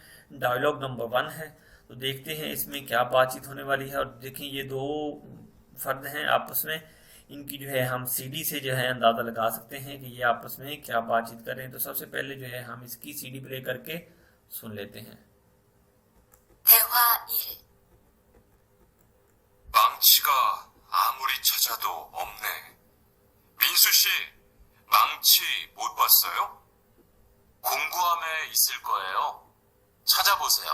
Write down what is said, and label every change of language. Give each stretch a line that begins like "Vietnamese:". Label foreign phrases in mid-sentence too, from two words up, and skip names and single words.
Hindi: डायलॉग नंबर 1 है, तो देखते हैं इसमें क्या बातचीत होने वाली है। और देखें ये दो फर्द हैं आपस में, इनकी जो है हम सीडी से जो है अंदाज़ा लगा सकते हैं कि ये आपस में क्या बातचीत कर रहे हैं। तो सबसे पहले जो है हम इसकी सीडी प्ले करके सुन लेते हैं।
Korean: 대화 1. 망치가 아무리 찾아도 없네. 민수 씨, 망치 못 봤어요? 공구함에 있을 거예요. 찾아보세요.